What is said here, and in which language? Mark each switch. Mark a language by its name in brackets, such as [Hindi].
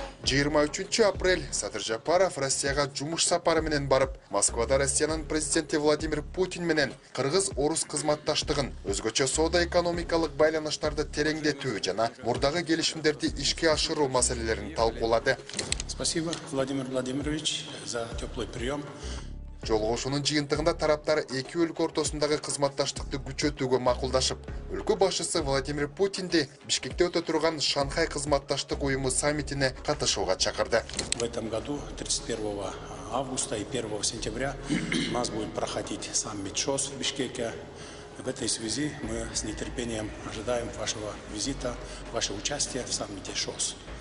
[Kyrgyz] 23 апрель Садыр Жапаров Россияга жумуш сапары менен барып, Москвада Россиянын президенти Владимир Путин менен кыргыз-орус кызматташтыгын, өзгөчө соода-экономикалык байланыштарды тереңдетүү жана мурдагы келишимдерди ишке ашыруу маселелерин талкуулады. [Russian] Спасибо, Владимир Владимирович, за теплый прием. [Kyrgyz] Жолугушуунун жыйынтыгында тараптар эки өлкө ортосундагы кызматташтыкты күчөтүүгө макулдашып, өлкө башчысы Владимир Путинди Бишкекте өтө турган Шанхай кызматташтык уюму саммитине катышууга чакырды. [Russian] В этом году 31 августа и 1 сентября у нас будет проходить саммит ШОС в Бишкеке. В этой связи мы с нетерпением ожидаем вашего визита, вашего участия в саммите ШОС.